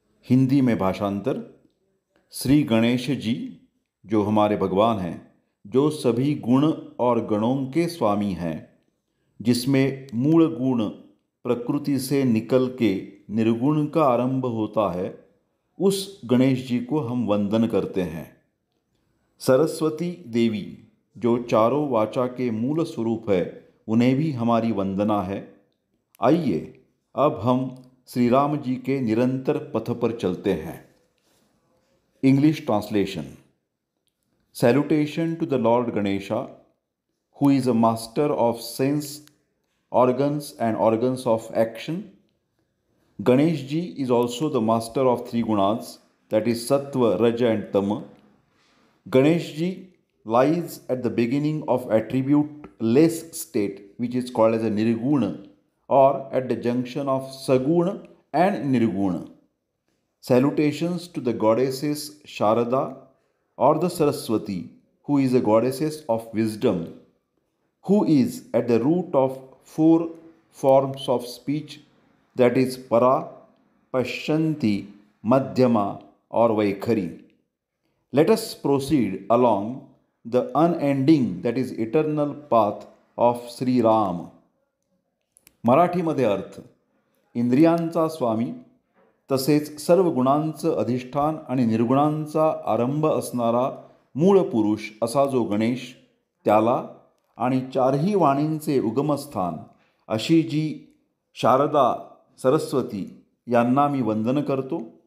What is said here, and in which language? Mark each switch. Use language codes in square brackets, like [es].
[hi] हिंदी में भाषांतर। श्री गणेश जी जो हमारे भगवान हैं, जो सभी गुण और गणों के स्वामी हैं, जिसमें मूल गुण प्रकृति से निकल के निर्गुण का आरंभ होता है, उस गणेश जी को हम वंदन करते हैं। सरस्वती देवी जो चारों वाचा के मूल स्वरूप है, उन्हें भी हमारी वंदना है। आइए अब हम श्री राम जी के निरंतर पथ पर चलते हैं। [en] English translation. Salutation to the Lord Ganesha, who is a master of sense organs and organs of action. Ganesh ji is also the master of three gunas, that is Sattva, Raja and Tama. Ganesh ji lies at the beginning of attribute-less state, which is called as a Nirguna, or at the junction of Saguna and Nirguna. Salutations to the goddesses Sharada or the Saraswati, who is a goddess of wisdom, who is at the root of four forms of speech, that is Para, Pashyanti, Madhyama or Vaikhari. Let us proceed along the unending, that is eternal path of Sri Ram. [mr] मराठीमध्ये अर्थ. इंद्रियांचा स्वामी तसेच सर्व गुणांचं अधिष्ठान आणि निर्गुणांचा आरंभ असणारा मूळ पुरुष असा जो गणेश, त्याला आणि चारही वाणींचे उगमस्थान अशी जी शारदा, सरस्वती यांना मी वंदन करतो.